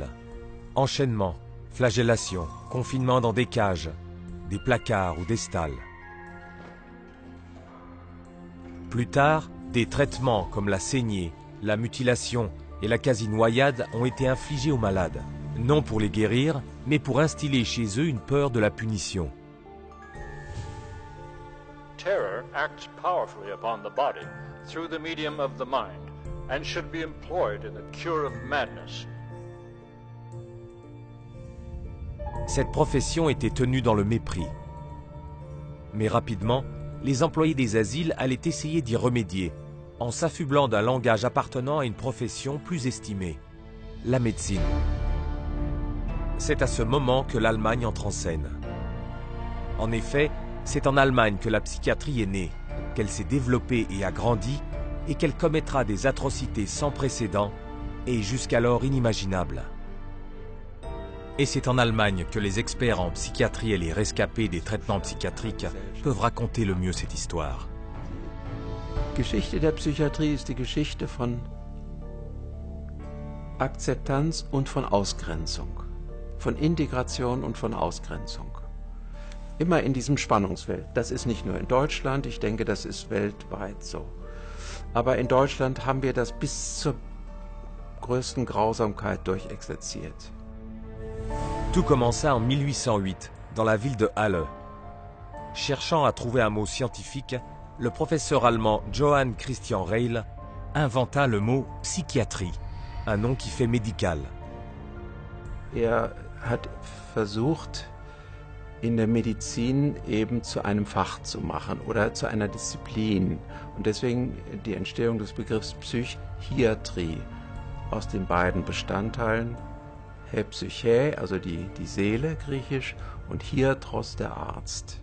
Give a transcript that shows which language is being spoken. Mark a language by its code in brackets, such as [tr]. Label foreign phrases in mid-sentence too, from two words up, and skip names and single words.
[fr] Enchaînement, flagellation, confinement dans des cages, des placards ou des stalles. Plus tard, des traitements comme la saignée, la mutilation et la quasi-noyade ont été infligés aux malades, non pour les guérir, mais pour instiller chez eux une peur de la punition. [en] Terror acts powerfully upon the body through the medium of the mind and should be employed in the cure of madness. [fr] Cette profession était tenue dans le mépris. Mais rapidement, les employés des asiles allaient essayer d'y remédier, en s'affublant d'un langage appartenant à une profession plus estimée, la médecine. C'est à ce moment que l'Allemagne entre en scène. En effet, c'est en Allemagne que la psychiatrie est née, qu'elle s'est développée et agrandie, et qu'elle commettra des atrocités sans précédent et jusqu'alors inimaginables. Et c'est en Allemagne que les experts en psychiatrie et les rescapés des traitements psychiatriques peuvent raconter le mieux cette histoire. [de] Geschichte der Psychiatrie ist die Geschichte von Akzeptanz und von Ausgrenzung, von Integration und von Ausgrenzung. Immer in diesem Spannungsfeld. Das ist nicht nur in Deutschland, ich denke, das ist weltweit so. Aber in Deutschland haben wir das bis zur größten Grausamkeit durchexerziert. [fr] Tout commença en 1808, dans la ville de Halle. Cherchant à trouver un mot scientifique, le professeur allemand Johann Christian Reil inventa le mot psychiatrie, un nom qui fait médical. [de] Er hat versucht, in der Medizin eben zu einem Fach zu machen oder zu einer Disziplin. Und deswegen die Entstehung des Begriffs Psychiatrie aus den beiden Bestandteilen Psyche, also die Seele, griechisch, und Hiatros, der Arzt.